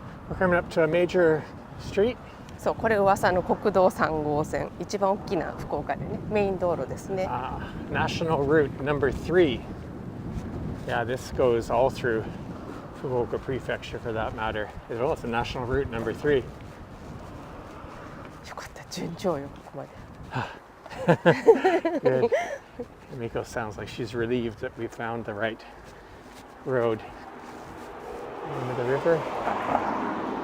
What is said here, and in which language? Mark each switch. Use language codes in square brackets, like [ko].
[en] we're coming up to a major street. [ja] そう、これ噂の国道3号線、一番大きな福岡でね、メイン道路ですね。 [en] National Route number 3. Yeah, this goes all through Fukuoka Prefecture for that matter. Well, it's a National Route number 3. [ja] よかった、順調よ、ここまで。 [en] Good. Miko sounds like she's relieved that we found the right road. Into the river.